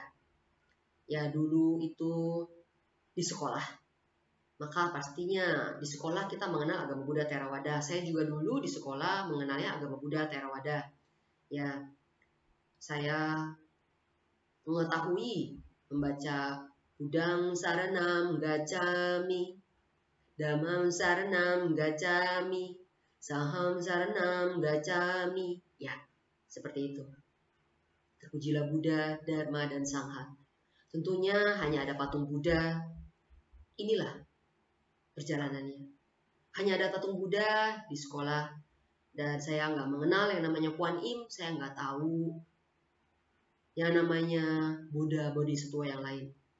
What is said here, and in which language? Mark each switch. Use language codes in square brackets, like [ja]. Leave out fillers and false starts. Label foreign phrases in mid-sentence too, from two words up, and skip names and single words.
[id] Ya dulu itu di sekolah. Maka pastinya di sekolah kita mengenal agama Buddha Theravada. Saya juga dulu di sekolah mengenalnya agama Buddha Theravada. Ya, saya mengetahui membaca [pi] Budang Saranam Gacchami, Dhammam Saranam Gacchami, Sangham Saranam Gacchami. [id] Ya, seperti itu. Terpujilah Buddha, Dharma, dan Sangha. Tentunya hanya ada patung Buddha. Inilah perjalanannya. Hanya ada patung Buddha di sekolah dan saya nggak mengenal yang namanya Kuan Im, saya nggak tahu yang namanya Buddha Bodhisattva yang lain.